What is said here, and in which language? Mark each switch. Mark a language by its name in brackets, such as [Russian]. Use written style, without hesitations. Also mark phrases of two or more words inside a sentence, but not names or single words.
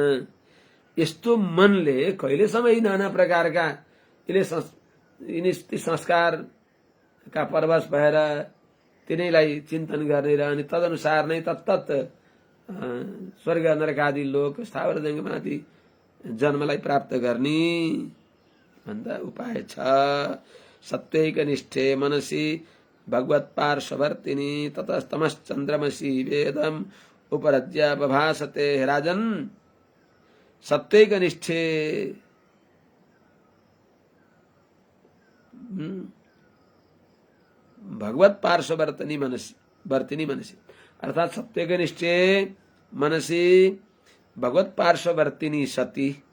[Nepali] यस्तो मनले कहिलेसम्म यी नाना प्रकारका यिनी संस्कारका परवश भएर तिनैलाई चिन्तन गर्ने र अनि तदनुसार नै तत्तत स्वर्ग नरक आदि लोक स्थावर जङ्गमादि जन्मलाई प्राप्त गर्ने भन्दा उपाय छ। [Sanskrit] सत्वैक निष्ठे मनसी भगवत पार्श्ववर्तिनी ततस्तमश्चन्द्रमसी वेदम उपरज्य बभासते। राजन, सत्वैक निष्ठे भगवत पार्श्ववर्तिनी मनसी अर्थात सत्वैक निष्ठे मनसी भगवत पार्श्ववर्तिनी सती